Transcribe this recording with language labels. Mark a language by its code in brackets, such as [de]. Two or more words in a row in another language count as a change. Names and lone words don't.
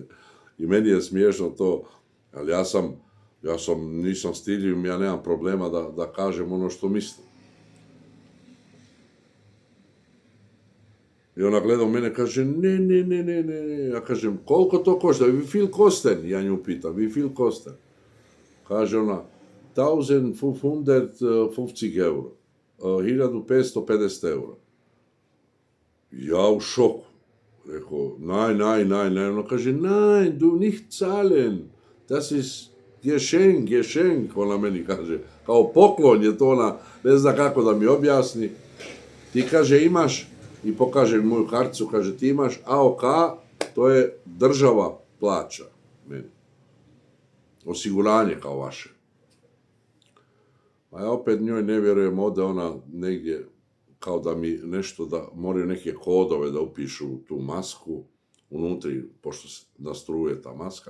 [sr] I meni je smiješno to, ali nisam stidljiv, ja nemam problema da kažem ono što mislim. I ona gleda u mene, kaže, ne, ja kažem, koliko to košta, [de] wie viel kosten, [sr] ja nju pitam, [de] wie viel kosten. [sr] Kaže ona, 1550 euro, 1550 euro. Ja u šoku. Rekao, nein, ona kaže, [de] nein, du nicht zahlen, das ist Geschenk, [sr] ona meni kaže, kao poklon je to, ona ne zna kako da mi objasni. Ti, kaže, imaš, i pokaže moju karticu, kaže, ti imaš AOK, to je država plaća meni. Osiguranje kao vaše. A ja opet njoj ne vjerujem, ode ona negdje, kao da mi nešto, da moraju neke kodove da upišu tu masku, unutri, pošto se nastruje ta maska.